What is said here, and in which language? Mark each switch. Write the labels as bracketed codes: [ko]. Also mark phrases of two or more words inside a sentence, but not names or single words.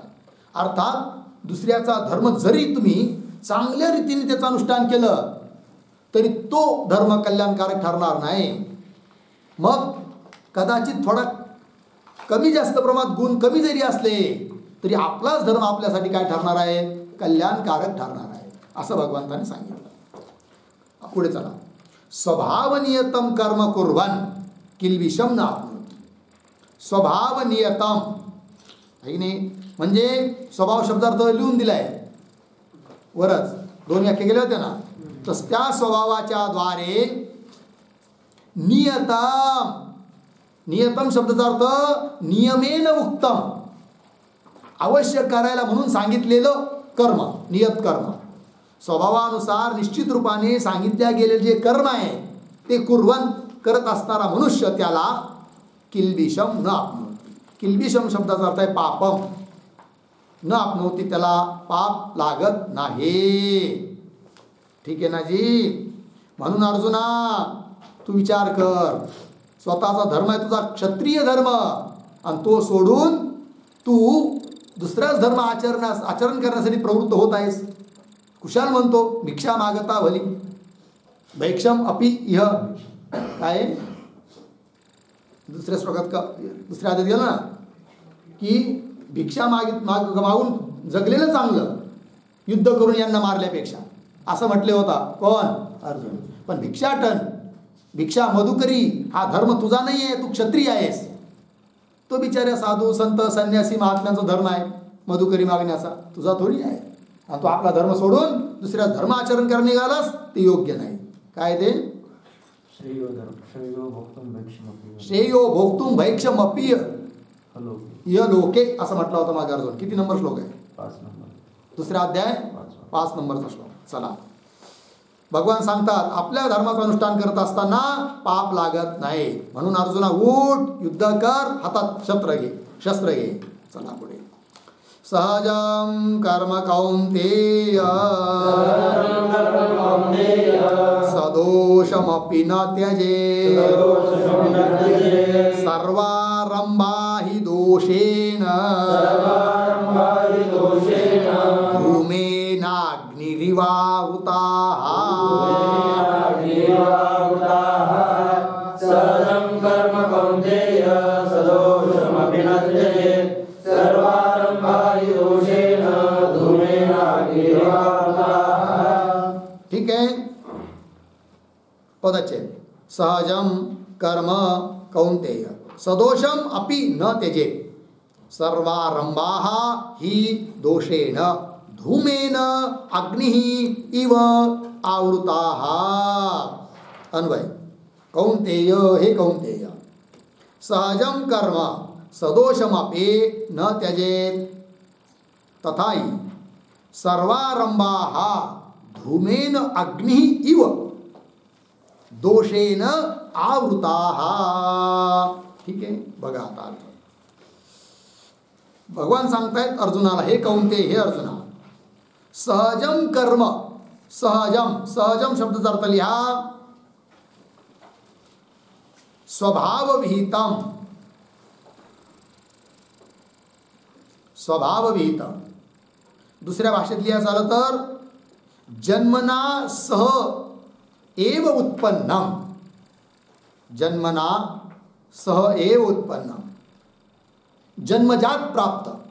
[mr] अर्थात दुसऱ्याचा धर्म जरी तुम्ही चांगल्या रीतीने त्याचं अनुष्ठान केलं तरी तो धर्म कल्याणकारक ठरणार नाही. मग कदाचित थोडा कमी जास्त प्रमाणात गुण कमी जरी असले तरी आपलाच धर्म आपल्यासाठी काय ठरणार आहे, कल्याणकारक ठरणार आहे, असं भगवंताने सांगितलं. पुढे चला. [sa] स्वभावनियतम कर्म कुर्वन किल्बिषम न आपनोति. [mr] स्वभावनियतम आहे की नाही, म्हणजे स्वभाव शब्दार्थ लिहून दिलाय वरच, 2 व्याख्या केल्या होत्या ना. तर त्या स्वभावाच्या द्वारे नियतम, नियतम शब्दाचा अर्थ [sa] नियमेन उक्तम, [mr] अवश्य करायला म्हणून सांगितलेलं कर्म, नियत कर्म. स्वभावानुसार निश्चित रूपाने सांगितल्या गेलेले जे कर्म आहे ते कुर्वन करत असणारा मनुष्य त्याला [sa] किल्बिषम न आपनोति. [mr] किल्बिषम शब्दाचा अर्थ आहे पापम. [sa] न आपनोति, [mr] त्याला पाप लागत नाही. ठीक आहे ना जी. म्हणून अर्जुना तू विचार कर, स्वतःचा धर्म आहे तुझा क्षत्रिय धर्म आणि तो सोडून तू दुसराच धर्म आचरण करण्यासाठी प्रवृत्त होत आहेस. कुशाल म्हणतो भिक्षा मागता भली [sa] भैक्षम अपि इह, [mr] काय दुसऱ्या श्लोकात का दुसऱ्या आधी गेलं ना की भिक्षा मागून जगलेलं चांगलं युद्ध करून यांना मारल्यापेक्षा, असं म्हटले होता कोण, अर्जुन. पण भिक्षाटन, भिक्षा मधुकरी हा धर्म तुझा नाही आहे, तू क्षत्रिय आहेस. तो बिचाऱ्या साधू संत संन्यासी महात्म्यांचा धर्म आहे मधुकरी मागण्याचा, तुझा थोडी आहे. आणि तो आपला धर्म सोडून दुसऱ्या धर्म आचरण करणे निघालास ते योग्य नाही. काय ते [sa] श्रेयो भोक्तुम भैक्षमपि य लोके [mr] असं म्हटलं होतं मागे अर्जुन. किती नंबर श्लोक आहे, 5 नंबर, दुसरा अध्याय 5 नंबरचा श्लोक. चला, भगवान सांगतात आपल्या धर्माचं अनुष्ठान करत असताना पाप लागत नाही. म्हणून अर्जुना उठ, युद्ध कर, हातात शस्त्र घे. चला पुढे. [sa] सहजं कर्म कौन्तेय सदोषमपि न त्यजेत् सर्वारम्भा हि दोषेण धूमेनाग्निरिवावृताः. सहजं कर्म कौन्तेय सदोषमपि न त्यजेत् सर्वारम्भा हि दोषेण धूमेनाग्निरिवावृताः. [hi] ठीक है, [mr] पदच्छेद. [sa] सहजम कर्म कौन्तेय सदोषम अपि न त्यजेत् सर्वारंभाः हि दोषेण धूमेन अग्निः इव आवृताः. [mr] अन्वय. [sa] कौन्तेय, हे कौन्तेय, सहजम कर्म सदोषमपि न त्यजेत् तथा हि सर्वारंभाः धूमेन अग्निः इव दोषेन आवृताः. [mr] ठीक आहे, बघा आता अर्थ. भगवान सांगतायत अर्जुनाला, हे कौन्ते, हे अर्जुना, [sa] सहजम कर्म, [mr] सहजम, सहजम शब्दाचा अर्थ लिहा [sa] स्वभावविहितम, स्वभावविहितम. [mr] दुसऱ्या भाषेत लिहायचं झालं तर [sa] जन्मना सह एव उत्पन्नम, जन्मना सह एव उत्पन्नम, [mr] जन्मजात प्राप्त.